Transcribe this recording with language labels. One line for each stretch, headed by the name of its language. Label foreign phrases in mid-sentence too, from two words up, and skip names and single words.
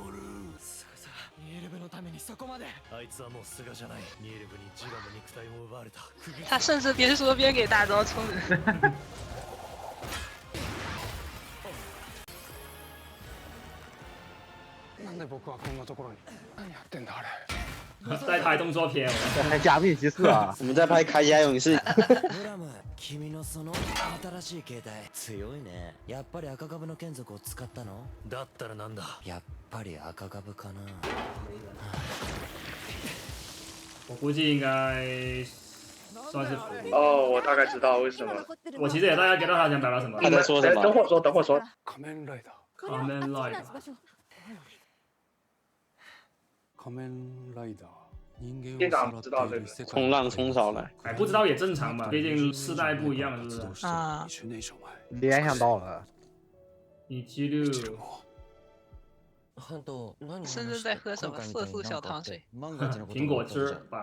Chinese: 他甚至边说边给大招充人。在拍动作片，在拍加密骑士啊！我们在拍铠甲勇士。
Japanese: 君のその新しい携帯強いね。やっぱり赤株の眷属を使ったの？だったらなんだ？やっぱり赤株かな。
Chinese: 我估计应该算是服。哦，我大概知道为什么。我其实也大概 get 到他想表达什么。他在说什么？等会说，等会说。
Japanese: 仮面ライダー。仮面ライダー。仮面ライダー。
Chinese: 店长知道这个。冲浪冲少了。哎，不知道也正常嘛，毕竟世代不一样，是不是？啊。联想到了。你记录。甚至在喝什么色素小糖水？苹果汁吧。